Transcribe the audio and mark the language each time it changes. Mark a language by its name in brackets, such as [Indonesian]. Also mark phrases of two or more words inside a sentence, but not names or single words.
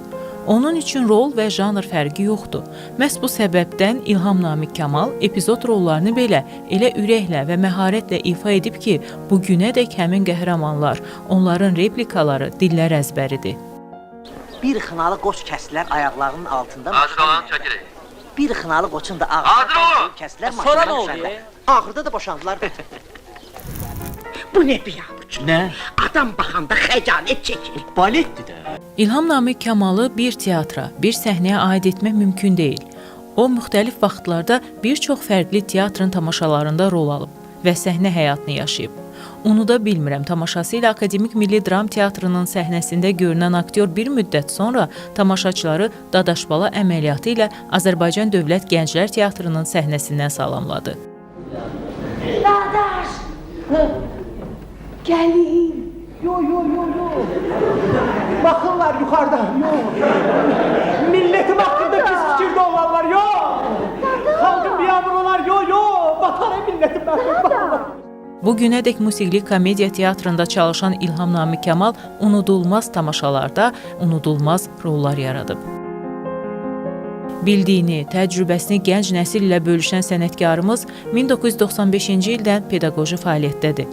[Azerbaijani] Onun üçün rol və janr fərqi yoxdur. Məhz bu səbəbdən İlham Namiq Kamal epizod rollarını belə elə ürəklə və məharətlə ifa edib ki, bu günədək həmin qəhrəmanlar, onların replikaları dillər əzbəridir. Bir xınalı qoç kəsdilər ayaqlarının altında. Hazır olan çəkirik. Bir xınalı qoçun da Hazır olun. kəsdilər Sonra maşından nə oldu? düşəndə. Axırda da boşandılar. Bu ne biyabuç? Ne? Adam baxanda xəcalet çəkir. Baletdir də. İlham Namiq Kamalı bir teatra, bir səhnəyə aid etmək mümkün deyil. O, müxtəlif vaxtlarda bir çox fərqli teatrın tamaşalarında rol alıb və səhnə həyatını yaşayıb. Unuda bilmirəm tamaşası ilə Akademik Milli Dram Teatrının səhnəsində görünən aktyor bir müddət sonra tamaşaçıları Dadaşbala əməliyyatı ilə Azərbaycan Dövlət Gənclər Teatrının səhnəsindən salamladı. Dadaş! Gəlin! [Turkish] Yo. Bakınlar yukarıda, yok. Milletim hakkında pis fikirde olanlar, yok. Halkın bir yağmurlar, yok. Batar milletim hakkında. [Azerbaijani] Bu günədək musiqili komediya teatrında çalışan İlham Namiq Kamal unudulmaz tamaşalarda unudulmaz rollar yaradıb. Bildiyini, təcrübəsini gənc nəsil ilə bölüşən sənətkarımız 1995-ci ildən pedaqoji fəaliyyətdədir.